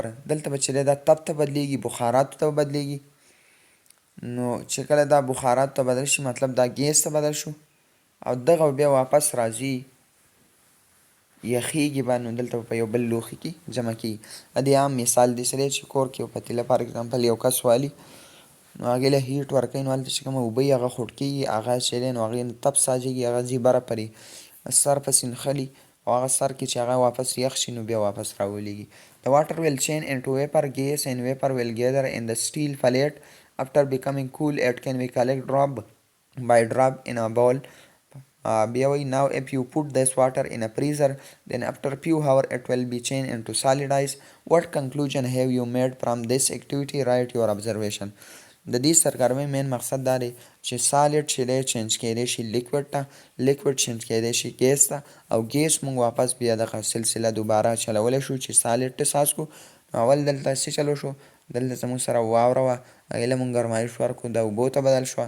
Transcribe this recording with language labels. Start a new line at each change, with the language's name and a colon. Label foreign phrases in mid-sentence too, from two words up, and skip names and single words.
Pashto: دلته به چې دی دا تب ته بدلېږي بخاراتو ته بدلېږي. نو چې کله دا بخاراتو ته بدل شي مطلب دا ګیس ته بدل شو او دغه بیا واپس راځي یخیږي به نو دلته په یو بل لوښي کې جمع کېږي. د دې عام مثال داسې دی چې کور کې یو پتیله
English: for example
Pashto: یو کس والي نو هغې له هیټ ورکوي نو هلته چې کومه اوبه وي هغه خوټ کېږي هغه چې دی نو هغې نه تپ ساجېږي هغه ځي بره پرې سر پسې نښلي او هغه سر کې چې هغه واپس یخ شي نو بیا واپس راولېږي.
English: the water will change into vapor. gas and vapor will gather in the steel plate. after becoming cool it can be collected drop by drop in a bowl.
Pashto: بیا وایي
English: now if you put this water in a freezer then after few hours it will be changed into solid ice. what conclusion have you made from this activity? write your observation.
Pashto: د دې سرګرمۍ مین مقصد دا دی چې سالډ چې دی چینج کیدی شي لیکوډ ته لیکوډ چینج کیدی شي ګیس ته او ګیس مونږ واپس بیا دغه سلسله دوباره چلولی شو چې سالډ ته څاڅکو. اول دلته څه چلو شو دلته زموږ سره واوره وه، هغې له مونږ ګرمایش ورکړو، دا اوبو ته بدل شوه.